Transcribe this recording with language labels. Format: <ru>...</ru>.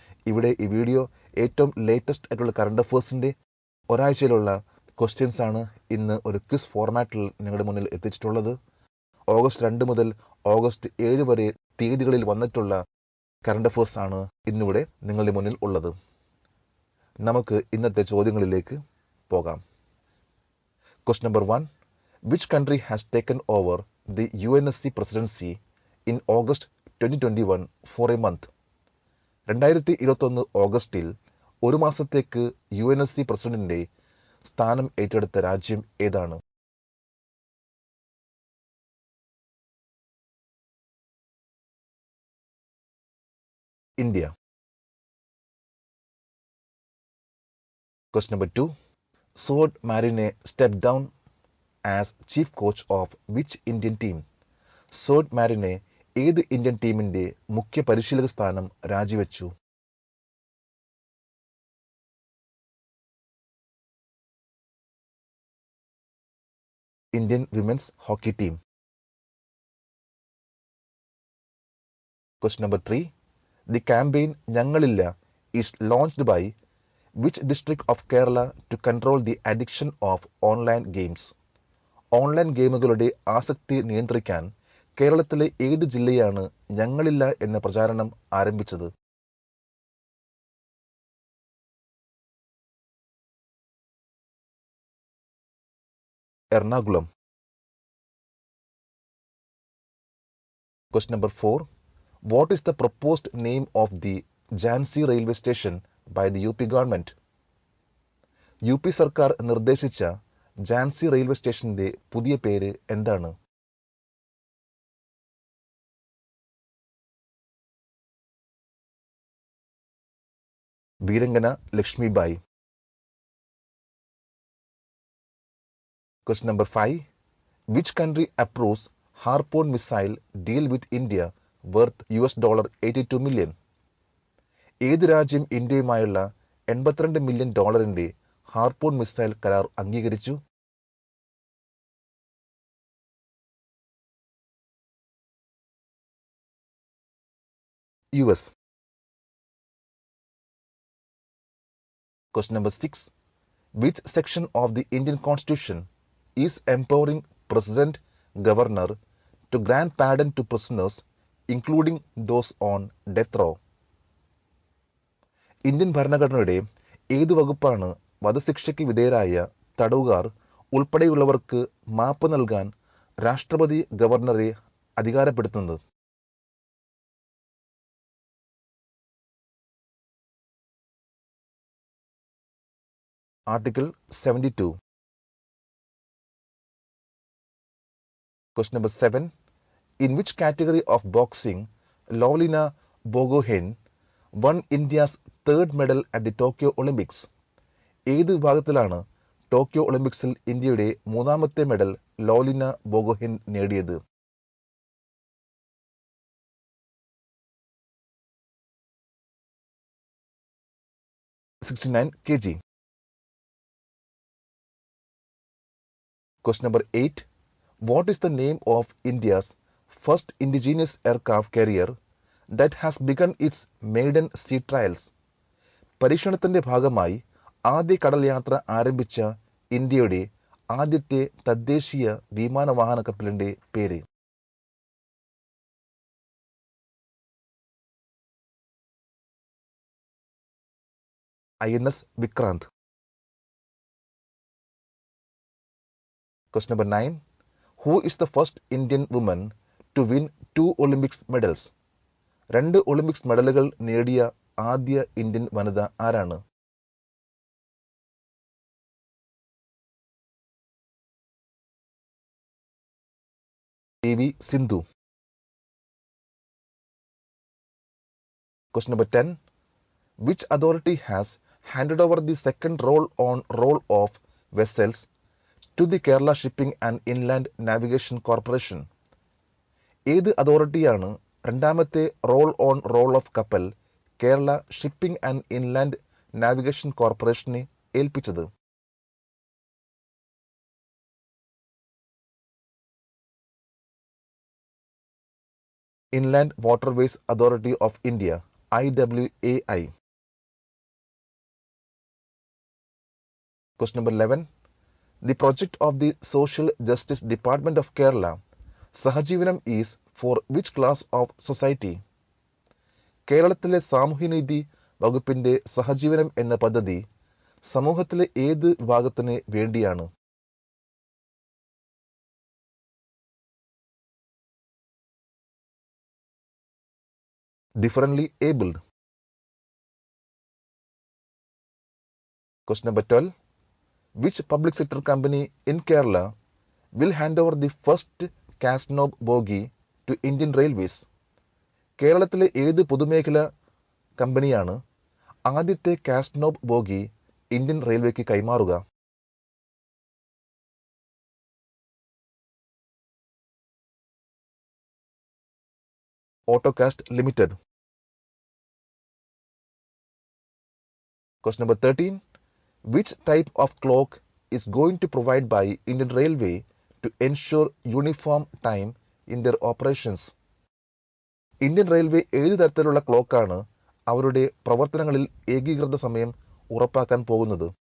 <ml>ഇവിടെ ഈ വീഡിയോ ഏറ്റവും ലേറ്റസ്റ്റ് ആയിട്ടുള്ള കറണ്ട് അഫേഴ്സിന്റെ ഒരാഴ്ചയിലുള്ള ക്വസ്റ്റ്യൻസ് ആണ് ഇന്ന് ഒരു ക്വിസ് ഫോർമാറ്റിൽ നിങ്ങളുടെ മുന്നിൽ എത്തിച്ചിട്ടുള്ളത്. ഓഗസ്റ്റ് 2 മുതൽ ഓഗസ്റ്റ് 7 വരെ തീയതികളിൽ വന്നിട്ടുള്ള കറണ്ട് അഫേഴ്സ് ആണ് ഇന്നിവിടെ നിങ്ങളുടെ മുന്നിൽ ഉള്ളത്. നമുക്ക് ഇന്നത്തെ ചോദ്യങ്ങളിലേക്ക് പോകാം.</ml> <en>Question number 1. Which country has taken over the UNSC presidency in August 2021 for a month?</en> <ml>2021 ഓഗസ്റ്റിൽ ഒരു മാസത്തേക്ക് UNSC പ്രസിഡന്റിന്റെ സ്ഥാനം ഏറ്റെടുത്ത രാജ്യം ഏതാണ്? India.</ml> <en>Question number 2. Sword Marine stepped down as chief coach of which Indian team?</en> <ml>Sword Marine ഏത് Indian ടീമിന്റെ മുഖ്യ പരിശീലക സ്ഥാനം രാജിവെച്ചു?</ml> <en>Indian women's hockey team. Question number 3. The campaign ഞങ്ങളില്ല is launched by which district of Kerala to control the addiction of online games?</en> <ml>Online ഗെയിമുകളുടെ ആസക്തി നിയന്ത്രിക്കാൻ കേരളത്തിലെ ഏത് ജില്ലയാണ് ഞങ്ങളില്ല എന്ന പ്രചാരണം ആരംഭിച്ചത്? Ernakulam.</ml> <en>Question number 4. What is the proposed name of the Jhansi railway station by the UP government?</en> <ml>UP സർക്കാർ നിർദ്ദേശിച്ച ഝാൻസി റെയിൽവേ സ്റ്റേഷന്റെ പുതിയ പേര് എന്താണ്? വീരങ്കന Lakshmibai.</ml> <en>Question number 5. Which country approves Harpoon missile deal with India worth $82 million?</en> <ml>ഏത് രാജ്യം ഇന്ത്യയുമായുള്ള $82 മില്യൺ ഹാർപൂൺ മിസൈൽ കരാർ അംഗീകരിച്ചു?</ml> <en>US. Question number 6. Which section of the Indian Constitution is empowering President Governor to grant pardon to prisoners, including those on death row?</en> <ml>Indian ഭരണഘടനയുടെ ഏത് വകുപ്പാണ് വധശിക്ഷയ്ക്ക് വിധേയരായ തടവുകാർ ഉൾപ്പെടെയുള്ളവർക്ക് മാപ്പ് നൽകാൻ രാഷ്ട്രപതി ഗവർണറെ അധികാരപ്പെടുത്തുന്നത്?</ml> <en>Article 72. Question number 7. In which category of boxing Lovlina Borgohain won India's third medal at the Tokyo Olympics?</en> <ml>ഏത് വിഭാഗത്തിലാണ് ടോക്കിയോ ഒളിമ്പിക്സിൽ ഇന്ത്യയുടെ മൂന്നാമത്തെ മെഡൽ ലോലിന ബോഗോഹെൻ നേടിയത്?</ml> <en>kg. Question number 8. What is the name of India's first indigenous aircraft carrier that has begun its maiden sea trials?</en> <ml>പരീക്ഷണത്തിന്റെ ഭാഗമായി ആദ്യ കടൽ യാത്ര ആരംഭിച്ച ഇന്ത്യയുടെ ആദ്യത്തെ തദ്ദേശീയ വിമാനവാഹന കപ്പലിന്റെ പേര്? INS Vikrant.</ml> <en>Question number 9. Who is the first Indian woman to win 2 Olympics medals?</en> <ml>2 Olympics മെഡലുകൾ നേടിയ ആദ്യ ഇന്ത്യൻ വനിത ആരാണ്? PV Sindhu.</ml> <en>Question number 10. Which authority has handed over the second roll of vessels to the Kerala Shipping and Inland Navigation Corporation?</en> <ml>ഏത് അതോറിറ്റിയാണ് രണ്ടാമത്തെ role of കപ്പൽ Kerala shipping and inland navigation കോർപ്പറേഷനെ ഏൽപ്പിച്ചത്?</ml> <en>Inland Waterways Authority of India, IWAI. Question number 11. The project of the Social Justice Department of Kerala, Sahajivanam, is for which class of society?</en> <ml>കേരളത്തിലെ സാമൂഹ്യനീതി വകുപ്പിന്റെ സഹജീവനം എന്ന പദ്ധതി സമൂഹത്തിലെ ഏത് വിഭാഗത്തിന് വേണ്ടിയാണ്?</ml> <en>Differently abled. Question number 12. Which public sector company in Kerala will hand over the first cast knob bogie to Indian Railways?</en> <ml>കേരളത്തിലെ ഏത് പൊതുമേഖല കമ്പനിയാണ് ആദ്യത്തെ കാസ്റ്റ് നോബ് ബോഗി ഇന്ത്യൻ റെയിൽവേക്ക് കൈമാറുക? Autokast limited.</ml> <en>Question number 13. Which type of clock is going to provide by Indian Railway to ensure uniform time in their operations?</en> <ml>Indian railway ഏത് തരത്തിലുള്ള ക്ലോക്കാണ് അവരുടെ പ്രവർത്തനങ്ങളിൽ ഏകീകൃത സമയം ഉറപ്പാക്കാൻ പോകുന്നത്?</ml>